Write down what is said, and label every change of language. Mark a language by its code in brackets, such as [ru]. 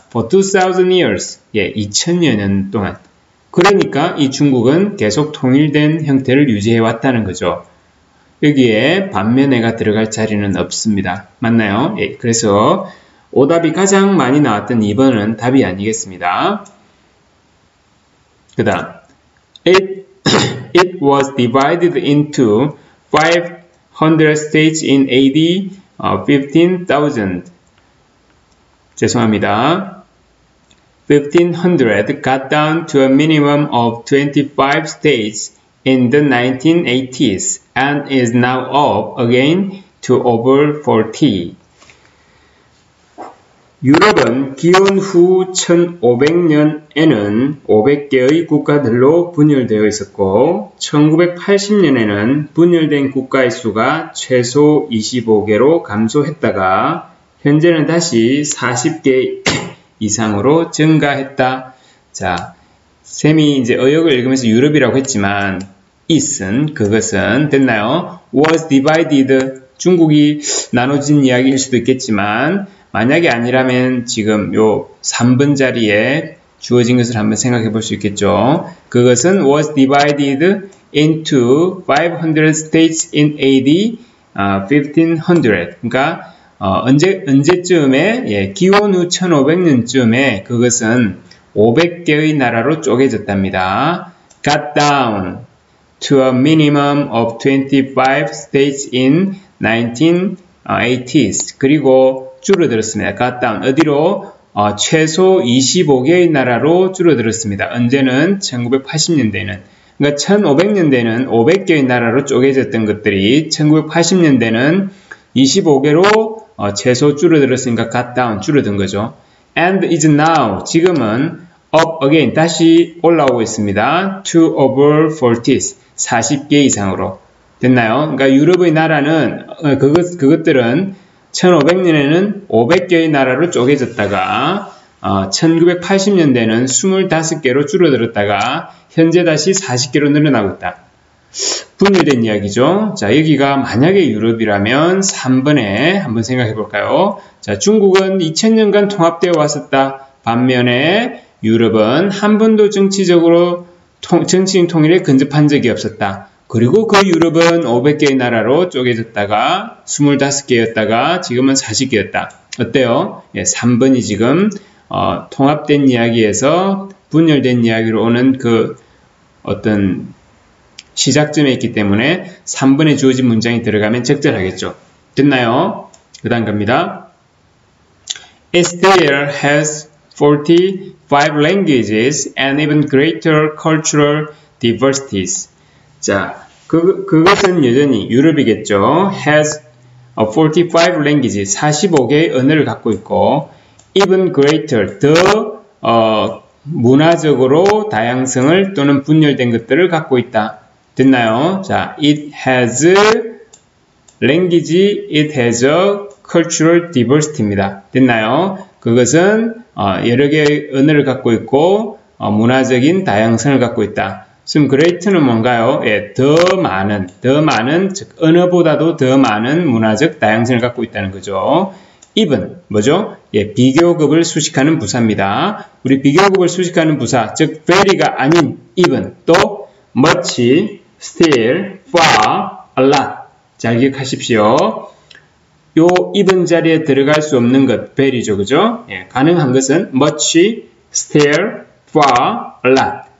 [en] for 2000 years, [ko] 2000여 년 동안. 그러니까 이 중국은 계속 통일된 형태를 유지해 왔다는 거죠. 여기에 반면에가 들어갈 자리는 없습니다. 맞나요? 그래서 오답이 가장 많이 나왔던 2번은 답이 아니겠습니다. 그 다음 [en] It was divided into 500 states in AD 15,000. [ko] 죄송합니다. [en] 1500 got down to a minimum of 25 states in the 1980s and is now up again to over 40. [ko] 유럽은 기원 후 1500년에는 500개의 국가들로 분열되어 있었고 1980년에는 분열된 국가의 수가 최소 25개로 감소했다가 현재는 다시 40개 이상으로 증가했다. 자, 쌤이 이제 어역을 읽으면서 유럽이라고 했지만 it은 그것은 됐나요? [en] was divided [ko] 중국이 나눠진 이야기일 수도 있겠지만 만약에 아니라면 지금 요 3번 자리에 주어진 것을 한번 생각해 볼 수 있겠죠. 그것은 [en] was divided into 500 states in AD 1500. [ko] 그러니까 언제쯤에 기원 후 1500년쯤에 그것은 500개의 나라로 쪼개졌답니다. [en] got down to a minimum of 25 states in 1980s. [ko] 그리고 줄어들었습니다. [en] got down. 어디로? [ko] 최소 25개의 나라로 줄어들었습니다. 언제는? 1980년대에는. 그러니까 1500년대에는 500개의 나라로 쪼개졌던 것들이 1980년대는 25개로 최소 줄어들었으니까 [en] got down, [ko] 줄어든 거죠. [en] And is now, [ko] 지금은 [en] up again, [ko] 다시 올라오고 있습니다. [en] to over 40s, [ko] 40개 이상으로. 됐나요? 그러니까 유럽의 나라는, 그것들은 1500년에는 500개의 나라로 쪼개졌다가 1980년대는 25개로 줄어들었다가 현재 다시 40개로 늘어나고 있다. 분열된 이야기죠. 자, 여기가 만약에 유럽이라면 3번에 한번 생각해 볼까요? 자, 중국은 2000년간 통합되어 왔었다. 반면에 유럽은 한 번도 정치적인 통일에 근접한 적이 없었다. 그리고 그 유럽은 500개의 나라로 쪼개졌다가 25개였다가 지금은 40개였다. 어때요? 예, 3번이 지금 통합된 이야기에서 분열된 이야기로 오는 그 어떤 시작점에 있기 때문에 3번에 주어진 문장이 들어가면 적절하겠죠. 됐나요? 그 다음 갑니다. [en] Estelle has 45 languages and even greater cultural diversities. [ko] 자, 그것은 여전히 유럽이겠죠. [en] has 45 languages, [ko] 45개의 언어를 갖고 있고 [en] even greater, [ko] 더 문화적으로 다양성을 또는 분열된 것들을 갖고 있다. 됐나요? [en] 자, it has language, it has a cultural diversity입니다. [ko] 됐나요? 그것은 여러 개의 언어를 갖고 있고 문화적인 다양성을 갖고 있다. 지금 great는 뭔가요? 예, 더 많은, 즉 언어보다도 더 많은 문화적 다양성을 갖고 있다는 거죠. even, 뭐죠? 예, 비교급을 수식하는 부사입니다. 우리 비교급을 수식하는 부사, 즉 very가 아닌 even, 또 much, still, far, a lot. 잘 기억하십시오. 요 even 자리에 들어갈 수 없는 것, very죠, 그죠? 예, 가능한 것은 much, still, far, a lot.